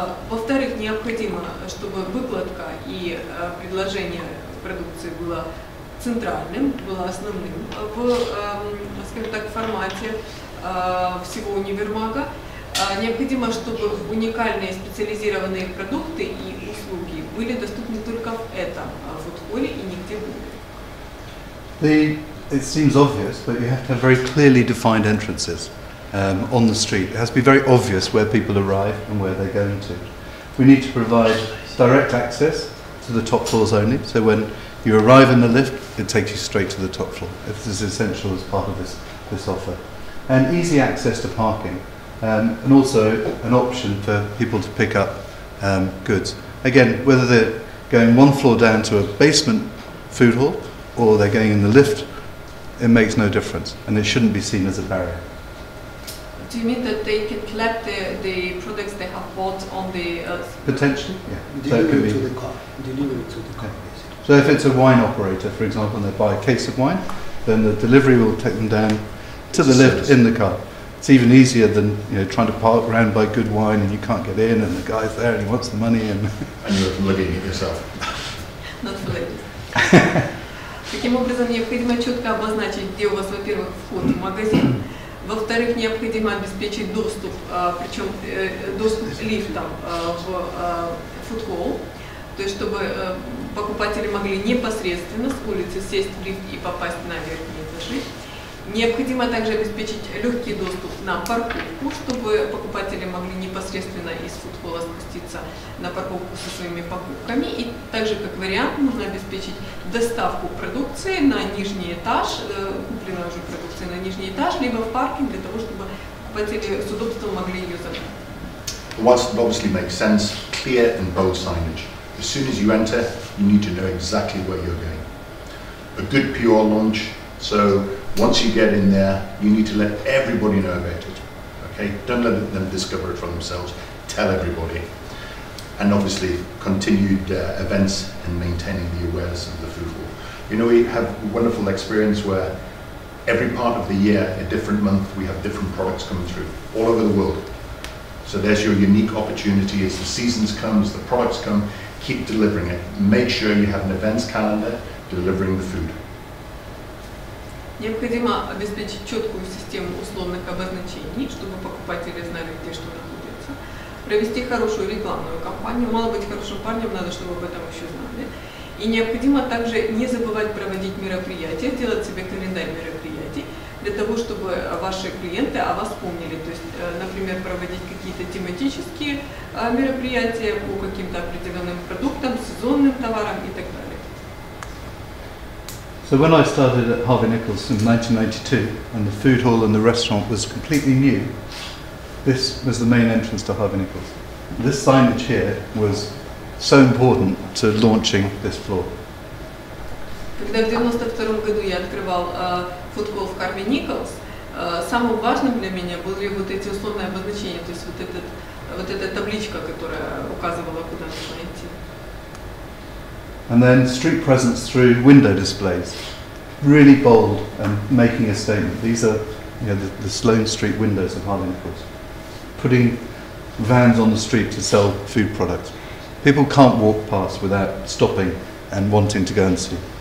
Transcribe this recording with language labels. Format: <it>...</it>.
<ru>Во-вторых, необходимо, чтобы выкладка и предложение продукции было центральным, было основным в, скажем так, формате всего универмага. Необходимо, чтобы уникальные специализированные продукты и услуги были доступны только в этом фудхолле и нигде более.</ru> <en>It seems obvious, but you have to have very clearly defined entrances on the street. It has to be very obvious where people arrive and where they're going to. We need to provide direct access to the top floors only, so when you arrive in the lift, it takes you straight to the top floor. This is essential as part of this offer. And easy access to parking. And also an option for people to pick up goods. Again, whether they're going one floor down to a basement food hall or they're going in the lift, it makes no difference, and it shouldn't be seen as a barrier. Do you mean that they can collect the products they have bought on the... Potentially, yeah. Deliver it to the car. Deliver it to the car. So if it's a wine operator, for example, and they buy a case of wine, then the delivery will take them down to the lift in the car. It's even easier than trying to park around by good wine and you can't get in and the guy's there and he wants the money and you're looking at yourself. Not for ladies.</en> <ru>Таким образом, необходимо четко обозначить, где у вас, во-первых, вход в магазин, Во-вторых, необходимо обеспечить доступ, причем доступ лифтом в фудхолл, то есть чтобы покупатели могли непосредственно с улицы сесть в лифт и попасть на верхние этажи. Необходимо также обеспечить легкий доступ на парковку, чтобы покупатели могли непосредственно из фудхолла спуститься на парковку со своими покупками. И также, как вариант, нужно обеспечить доставку продукции на нижний этаж, купленной уже продукции на нижний этаж, либо в паркинг, для того, чтобы покупатели с удобством могли ее забрать.</ru> <en>Whilst it obviously makes sense, clear and bold signage. As soon as you enter, you need to know exactly where you're going. A good PR launch, so once you get in there, you need to let everybody know about it. Okay, don't let them discover it for themselves. Tell everybody, and obviously continued events and maintaining the awareness of the food hall. You know, we have a wonderful experience where every part of the year, a different month, we have different products coming through all over the world. So there's your unique opportunity as the seasons come, as the products come, keep delivering it. Make sure you have an events calendar delivering the food.</en> <ru>Необходимо обеспечить четкую систему условных обозначений, чтобы покупатели знали, где что находится. Провести хорошую рекламную кампанию. Мало быть хорошим парнем, надо, чтобы об этом еще знали. И необходимо также не забывать проводить мероприятия, делать себе календарь мероприятий, для того, чтобы ваши клиенты о вас помнили. То есть, например, проводить какие-то тематические мероприятия по каким-то определенным продуктам, сезонным товарам и так далее.</ru> <en>So when I started at Harvey Nichols in 1992 and the food hall and the restaurant was completely new, this was the main entrance to Harvey Nichols. This signage here was so important to launching this floor.</en> <ru>Когда в 1992 году я открывал фудхолл в Harvey Nichols, самым важным для меня были вот эти условные обозначения, то есть вот эта табличка, которая указывала, куда нужно идти.</ru> <en>And then street presence through window displays, really bold and making a statement. These are, you know, the Sloane Street windows of Harvey Nichols, putting vans on the street to sell food products. People can't walk past without stopping and wanting to go and see.</en>